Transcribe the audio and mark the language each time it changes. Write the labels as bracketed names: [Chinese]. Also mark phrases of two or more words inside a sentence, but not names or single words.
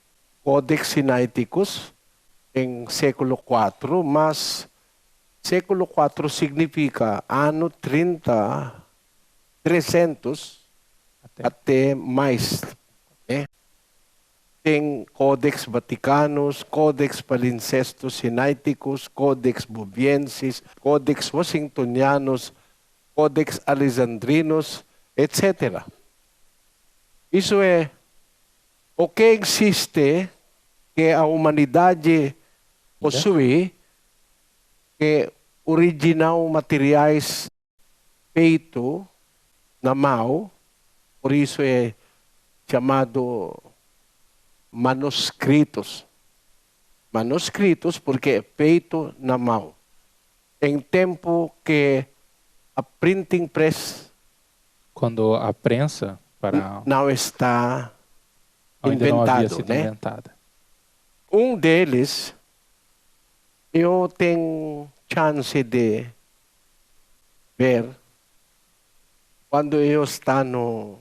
[Portuguese] Codex Sinaiticus, em século 4, mas século 4 significa ano 300 até mais. Tem Codex Vaticanus, Codex Palimpsestus Sinaiticus, Codex Boviensis, Codex Washingtonianus, Codex Alexandrinus, etc. Isso é o que existe que a humanidade possui, que original materiais feitos na mão, por isso é chamado manuscritos. Manuscritos porque é feito na mão. Em tempo que a [English] printing press, [Portuguese] quando a prensa não está ainda inventado, não havia sido né? inventada. Um deles, eu tenho chance de ver quando eu estou no